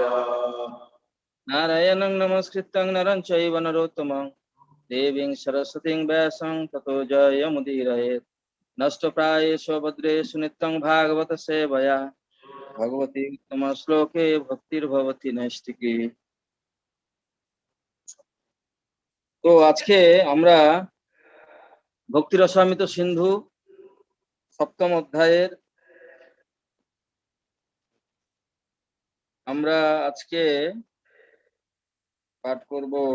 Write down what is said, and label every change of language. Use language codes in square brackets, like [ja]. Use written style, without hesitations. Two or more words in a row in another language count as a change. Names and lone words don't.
[sa] नारायणं नमस्कृत्यं नरं चैव नरोत्तमं देवीं सरस्वतीं व्यासं ततो जयमुदीरयेत्। नष्टप्रायेषु भद्रेषु नित्यं भागवत सेवया भगवती उत्तम श्लोके भक्तिर्भवति नैष्टिकी। [bn] তো আজকে আমরা ভক্তি রসামৃত সিন্ধু সপ্তম অধ্যায়ের আমরা আজকে পাঠ করব।